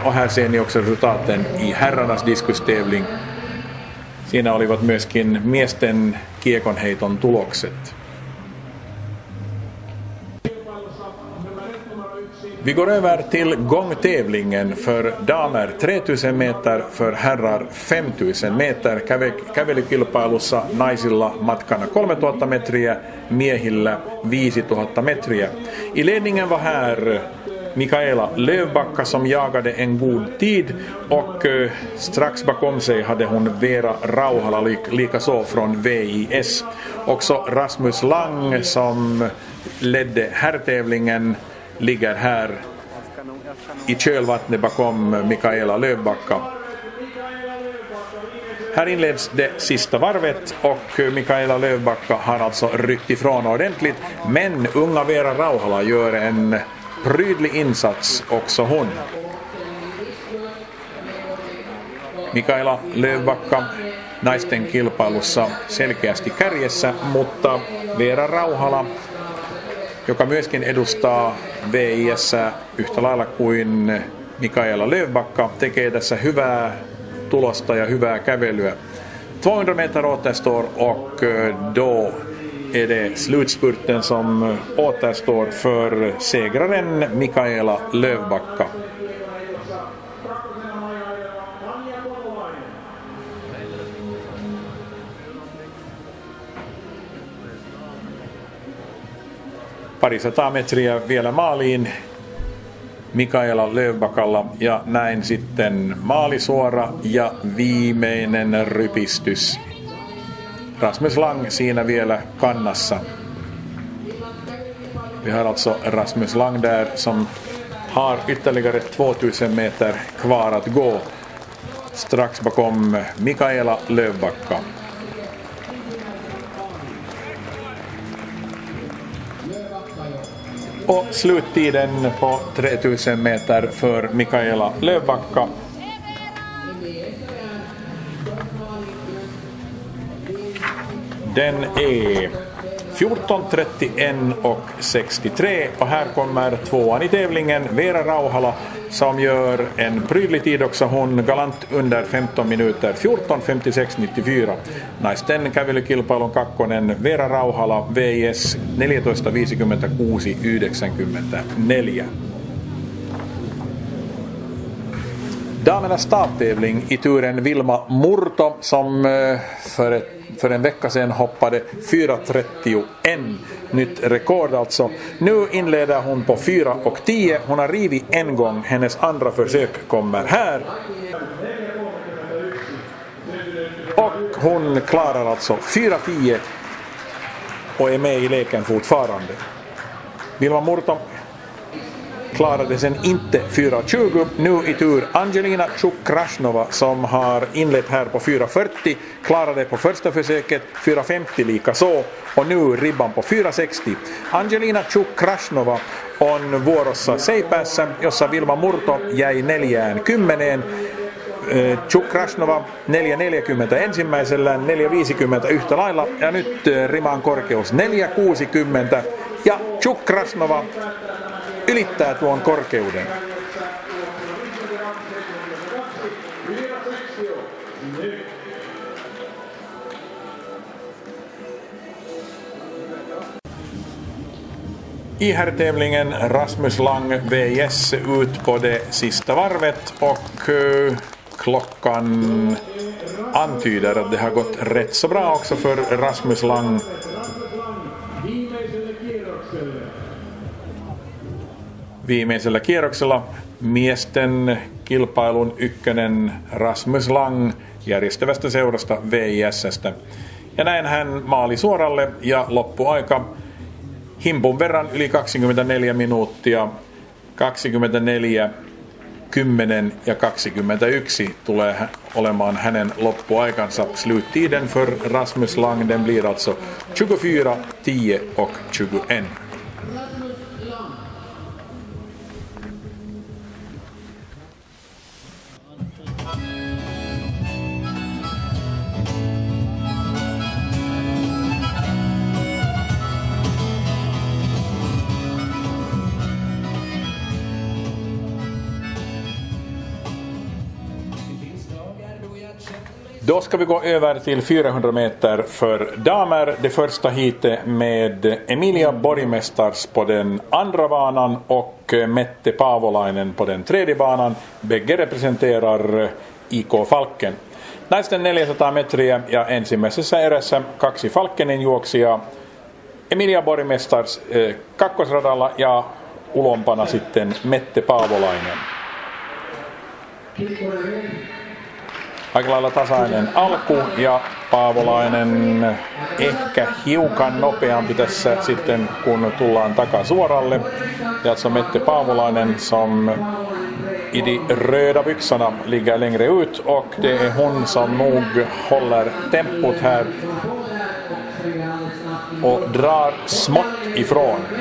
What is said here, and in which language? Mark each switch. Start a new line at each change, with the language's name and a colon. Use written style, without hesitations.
Swedish: Och här ser ni också resultaten i herrarnas diskustävling.
Finnish: Siinä olivat myöskin miesten kiekonheiton tulokset.
Swedish: Vi går över till gångtävlingen för damer 3000 meter, för herrar 5000 meter.
Finnish: Kävelykilpailussa naisilla matkana 3000 metriä, miehillä 5000 metriä.
Swedish: I ledningen var här Mikaela Lövbacka som jagade en god tid och strax bakom sig hade hon Vera Rauhala likaså från VIS. Också Rasmus Lang som ledde herrtävlingen ligger här i kölvattnet bakom Mikaela Lövbacka. Här inleds det sista varvet och Mikaela Lövbacka har alltså ryckt ifrån ordentligt, men unga Vera Rauhala gör en prydlig insats också hon.
Finnish: Mikaela Lövbacka naisten kilpailussa selkeästi kärjessä, mutta Veera Rauhala, joka myöskin edustaa VIS yhtä lailla kuin Mikaela Lövbacka, tekee tässä hyvää tulosta ja hyvää kävelyä.
Swedish: 200 meter återstår och då är det slutspurten som återstår för segraren Mikaela Lövbacka.
Finnish: Parisataa metriä vielä maaliin Mikaela Lövbackalla ja näin sitten maalisuora ja viimeinen rypistys. Rasmus Lang siinä vielä kannassa.
Swedish: Vi har alltså Rasmus Lang där som har ytterligare 2000 meter kvar att gå strax bakom Mikaela Lövbacka. Och sluttiden på 3000 meter för Mikaela Lövbacka. Den är 14:31 och 63 och här kommer tvåan i tävlingen Veera Rauhala som gör en prydlig tid också, hon galant under 15 minuter 14:56.94. Naisten kävelykilpailun kakkonen Veera Rauhala VIS 14:56.94. Damernas starttävling i turen Vilma Murto som för en vecka sedan hoppade 4:31, nytt rekord alltså. Nu inleder hon på 4:10. Hon har rivit en gång, hennes andra försök kommer här. Och hon klarar alltså 4:10 och är med i leken fortfarande. Vilma Murto klarade sen inte 4:20. Nu i tur Angelina Chukrashnova som har inlett här på 4:40. Klarade på första försöket 4:50 lika så. Och nu ribban på 4:60.
Finnish: Angelina Chukrashnova on vuorossa seipäässä, jossa Vilma Murto jäi 4:10. Chukrashnova 4:40 ensimmäisellään, 4:50 yhtä lailla. Ja nyt riman korkeus 4:60. Ja Chukrashnova ylittää tuon korkeuden.
Swedish: I herrtävlingen Rasmus Lang VIS ut på det sista varvet och klockan antyder att det har gått rätt så bra också för Rasmus Lang.
Finnish: Viimeisellä kierroksella miesten kilpailun ykkönen Rasmus Lang järjestävästä seurasta VIS:stä. Ja näin hän maali suoralle ja loppuaika himpun verran yli 24 minuuttia. 24, 10 ja 21 tulee olemaan hänen loppuaikansa.
Swedish: Sluttiden för Rasmus Lang den blir alltså 24, 10 och 21. Då ska vi gå över till 400 meter för damer. Det första heatet med Emilia Borgmästars på den andra banan och Mette Paavolainen på den tredje banan. Bägge representerar IK Falken.
Finnish: Naisten 400 metriä ja ensimmäisessä erässä kaksi Falkenin juoksijaa. Emilia Borgmästars kakkosradalla ja ulompana sitten Mette Paavolainen. Aika lailla tasainen alku ja Paavolainen ehkä hiukan nopeampi tässä sitten kun tullaan takasuoralle.
Swedish: Det är alltså Mette Paavolainen som i de röda byxorna ligger längre ut och det är hon som nog håller tempot här och drar smått ifrån.